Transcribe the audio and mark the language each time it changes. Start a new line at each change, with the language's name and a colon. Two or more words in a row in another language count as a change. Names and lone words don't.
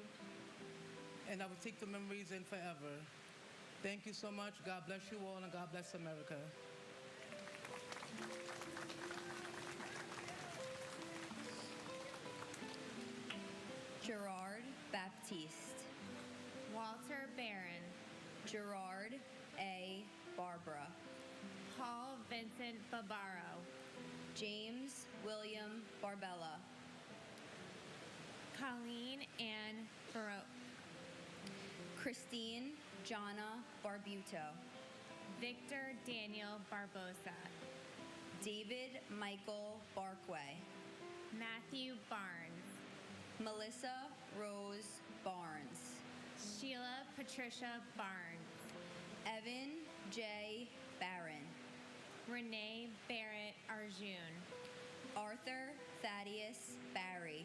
English: And I will take the memories in forever. Thank you so much. God bless you all, and God bless America. Gerard Baptiste. Walter Barron. Gerard A. Barbara. Paul Vincent Barbaro. James William Barbella. Colleen Ann Baroque. Christine Jana Barbuto. Victor Daniel Barbosa. David Michael Barkway. Matthew Barnes. Melissa Rose Barnes. Sheila Patricia Barnes. Evan J. Barron. Renee Barrett Arjun. Arthur Thaddeus Barry.